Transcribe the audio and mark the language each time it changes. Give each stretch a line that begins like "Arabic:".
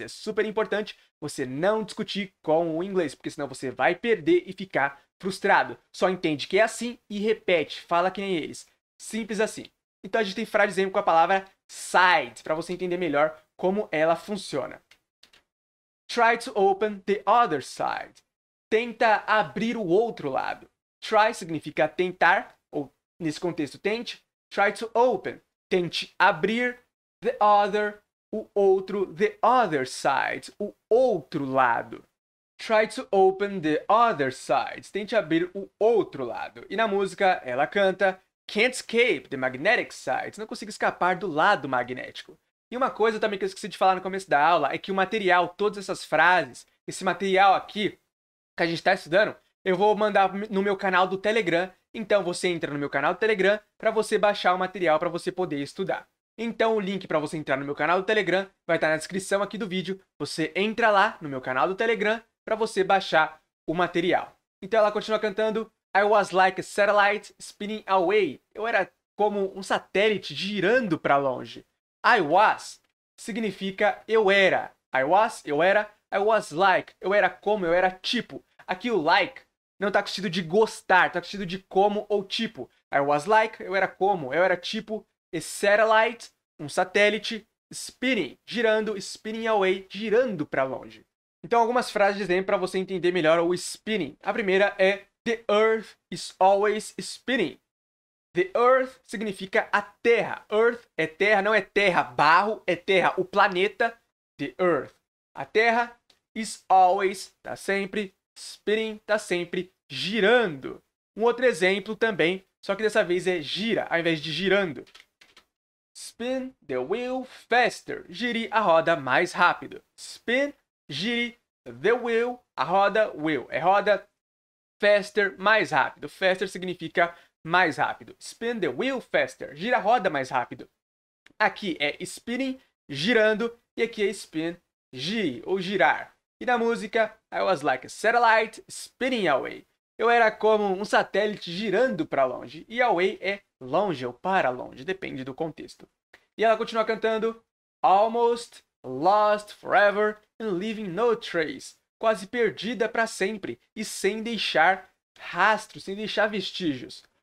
Portuguese: É super importante você não discutir com o inglês, porque senão você vai perder e ficar frustrado. Só entende que é assim e repete, fala que nem eles. Simples assim. Então, a gente tem frase exemplo com a palavra side, para você entender melhor como ela funciona.
English: Try to open the other side.
Portuguese: Tenta abrir o outro lado. Try significa tentar, ou nesse contexto, tente.
English: Try to open.
Portuguese: Tente abrir
English: the other,
Portuguese: o outro,
English: the other side,
Portuguese: o outro lado.
English: Try to open the other side.
Portuguese: Tente abrir o outro lado. E na música, ela canta
English: Can't escape the magnetic side.
Portuguese: Não consigo escapar do lado magnético. E uma coisa também que eu esqueci de falar no começo da aula é que o material, todas essas frases, esse material aqui que a gente está estudando, eu vou mandar no meu canal do Telegram. Então você entra no meu canal do Telegram para você baixar o material para você poder estudar. Então o link para você entrar no meu canal do Telegram vai estar na descrição aqui do vídeo. Você entra lá no meu canal do Telegram para você baixar o material. Então ela continua cantando
English: I was like a satellite spinning away.
Portuguese: Eu era como um satélite girando para longe.
English: I was
Portuguese: significa eu era. I was, eu era.
English: I was like,
Portuguese: eu era como, eu era tipo. Aqui o like não está com sentido de gostar, está com sentido de como ou tipo.
English: I was like,
Portuguese: eu era como, eu era tipo.
English: A satellite,
Portuguese: um satélite. Spinning, girando,
English: spinning away,
Portuguese: girando para longe. Então algumas frases de exemplo para você entender melhor o spinning. A primeira é
English: The earth is always spinning. The earth
Portuguese: significa a terra. Earth é terra, não é terra, barro, é terra, o planeta. The earth. A terra
English: is always,
Portuguese: tá sempre, spinning, tá sempre girando. Um outro exemplo também, só que dessa vez é gira, ao invés de girando.
English: Spin the wheel faster.
Portuguese: Gire a roda mais rápido.
English: Spin, gire the wheel,
Portuguese: a roda,
English: wheel.
Portuguese: É roda, faster, mais rápido. Faster significa mais rápido.
English: Spin the wheel faster.
Portuguese: Gira a roda mais rápido. Aqui é spinning, girando, e aqui é spin, gire ou girar. E na música,
English: I was like a satellite spinning away.
Portuguese: Eu era como um satélite girando para longe. E away é longe ou para longe, depende do contexto. E ela continua cantando
English: Almost lost forever and leaving no trace.
Portuguese: Quase perdida para sempre e sem deixar rastros, sem deixar vestígios.